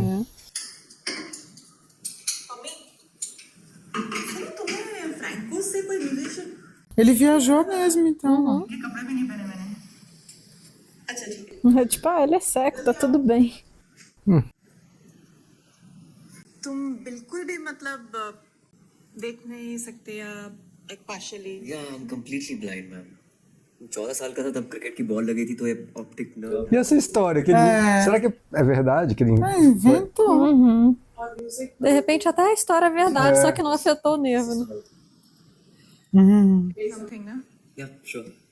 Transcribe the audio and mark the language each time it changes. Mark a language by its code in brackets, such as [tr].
[pt] É. Ele viajou mesmo, então. É tipo, ele é seco, tá tudo bem. [hi] तुम बिल्कुल भी मतलब देख नहीं सकते या एक पार्शियली [en] या I am completely blind ma'am [hi] 14 साल का था तब क्रिकेट की बॉल लगी थी तो ये optic nerve [pt] E essa história? Que ele, será que é verdade? Que ele, Inventou. De repente até a história é verdade, só que não afetou o nervo, né? [en] something ना या sure